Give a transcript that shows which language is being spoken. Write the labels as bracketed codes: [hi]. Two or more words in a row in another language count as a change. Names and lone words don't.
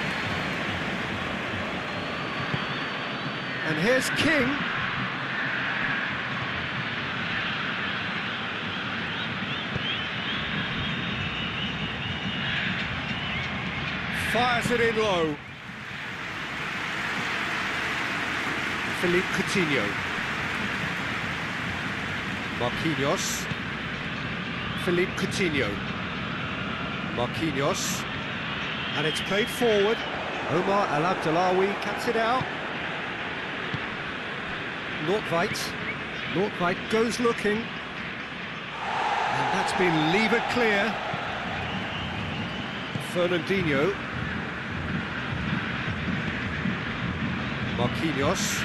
[en] And here's King. Fires it in low. Philippe Coutinho. Marquinhos. Philippe Coutinho. Marquinhos. And it's played forward. Omar El Abdellaoui cuts it out. Nordtveit. Nordtveit goes looking. And that's been levered clear. Fernandinho. Marquinhos.